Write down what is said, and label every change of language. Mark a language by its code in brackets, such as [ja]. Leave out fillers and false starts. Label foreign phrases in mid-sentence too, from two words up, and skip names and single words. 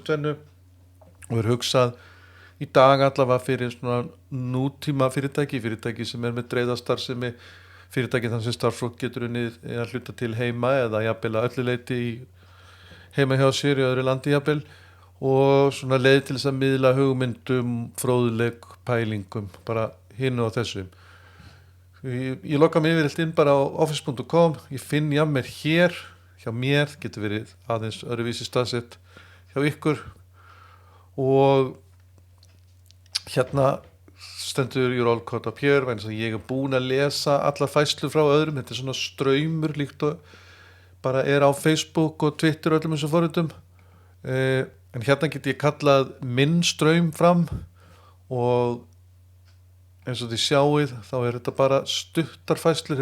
[is] tvennu og er hugsað í dag allavega fyrir svona nútíma fyrirtæki sem er með dreifðastarfsemi, fyrirtæki þannig sem starfsfólk getur unnið að hluta til heima eða jafnvel að öllu leyti heima hjá sér í öðru landi jafnvel, og svona leið til þess að miðla hugmyndum, fróðleik, pælingum, bara hinu og þessu. Ég lokka mig yfir inn bara á office.com, ég finn Yammer hér, hjá mér, getur verið aðeins öðruvísi staðsett hjá ykkur, og hérna stendur [en] your all caught up here, [is] vegna þess að ég er búin að lesa allar fæslur frá öðrum. Þetta er svona straumur líkt og bara er á Facebook og Twitter og öllum þessum forritum, en hérna get ég kallað minn straum fram, og eins og þið sjáið þá er þetta bara stuttar fæslur.